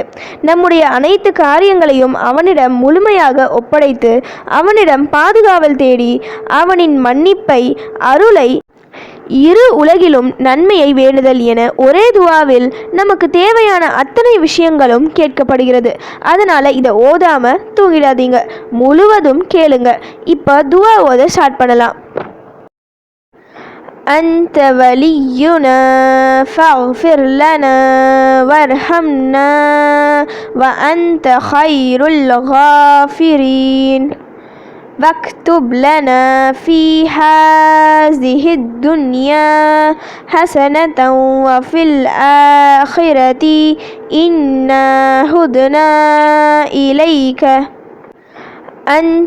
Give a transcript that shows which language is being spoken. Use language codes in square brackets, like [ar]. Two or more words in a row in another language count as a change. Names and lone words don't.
[ta] நம்முடைய அனைத்து காரியங்களையும் அவனிடம் முழுமையாக ஒப்படைத்து அவனிடம் பாதுகாவல் தேடி அவனின் மன்னிப்பை, அருளை, இரு உலகிலும் நன்மையை வேண்டுதல் என ஒரே துவாவில் நமக்கு தேவையான அத்தனை விஷயங்களும் கேட்கப்படுகிறது. அதனால் இதை ஓதாமல் தூங்கிடாதீங்க, முழுவதும் கேளுங்க. இப்போ துவா ஓத ஸ்டார்ட் பண்ணலாம். [ar] أنت ولينا فاغفر لنا وارحمنا وأنت خير الغافرين واكتب لنا في هذه الدنيا حسنة وفي الآخرة إنا هدنا إليك أنت